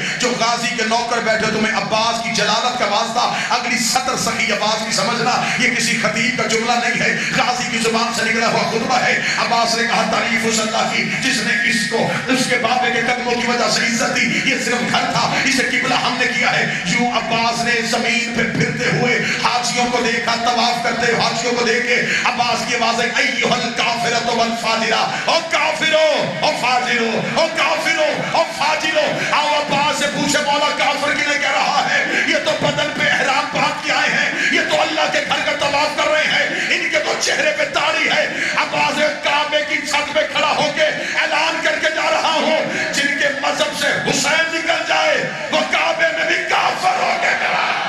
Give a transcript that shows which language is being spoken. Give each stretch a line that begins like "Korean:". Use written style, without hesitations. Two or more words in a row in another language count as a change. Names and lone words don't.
Urdu: جو غازی کے نوکر بیٹھے تمہیں عباس کی جلالت کا واسطہ، اگلی سطر سخی عباس کی سمجھنا، یہ کسی خطیب کا جملہ نہیں ہے، غازی کی زبان سے نکلا ہوا خطبہ ہے۔ عباس نے کہا تعریف اس اللہ کی جس نے اس کو اس کے بابے کے قدموں کی وجہ سے عزت دی، یہ صرف گھر تھا، اسے قبلہ ہم نے کیا ہے۔ یوں عباس نے زمین پہ پھرتے ہوئے حاجیوں کو دیکھا، طواف کرتے ہوئے حاجیوں کو دیکھے عباس کی آواز ہے
Arabic: ایھا الکافرۃ والفاجرہ،
Urdu: او کافرو او فاجرو، او کافرو او فاجرو۔ آؤ عباس سے پوچھے مولا کافر کنے کہہ رہا ہے؟ یہ تو بدن پہ احرام باندھ کے آئے ہیں، یہ تو اللہ کے گھر کا طواف کر رہے ہیں، ان کے تو چہرے پہ داڑھی ہے۔ عباس کعبے کی چھت پہ کھڑا ہو کے اعلان کر کے جا رہا ہوں، جن کے مذہب سے حسین نکل جائے وہ کعبے میں بھی کافر ہو کے کھڑا۔